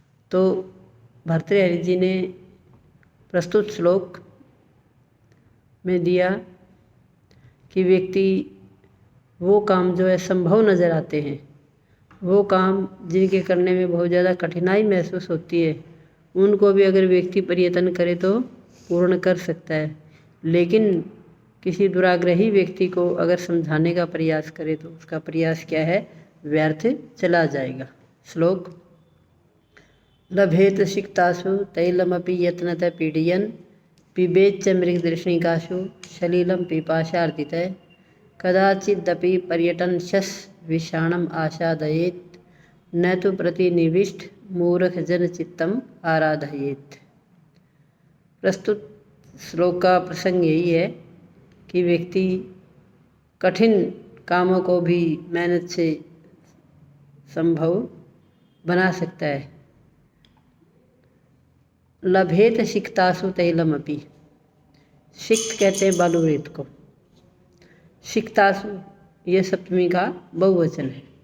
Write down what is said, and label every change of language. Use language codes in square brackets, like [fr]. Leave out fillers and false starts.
[hi] तो भर्तृहरि जी ने प्रस्तुत श्लोक में दिया कि व्यक्ति वो काम जो असंभव नज़र आते हैं, वो काम जिनके करने में बहुत ज़्यादा कठिनाई महसूस होती है, उनको भी अगर व्यक्ति प्रयत्न करे तो पूर्ण कर सकता है। लेकिन किसी दुराग्रही व्यक्ति को अगर समझाने का प्रयास करे तो उसका प्रयास क्या है, व्यर्थ चला जाएगा। [sa] श्लोक: लभेत सिक्तासु तैलमपि यत्नतः पीडयन् पिबेच्च मृगतृष्णिकासु सलिलं पिपाशार्दितः कदाचिदपि पर्यटनशस् विषाणम् आसादयेत् न तु प्रतिनिविष्ट मूर्खजनचित्तम् आराधयेत्। [hi] प्रस्तुत श्लोक का प्रसंग यही है कि व्यक्ति कठिन कामों को भी मेहनत से संभव बना सकता है। [sa] लभेत सिक्तासु तैलमपि, [hi] सिक्त कहते हैं बालू रेत को, सिक्तासु ये सप्तमी का बहुवचन है।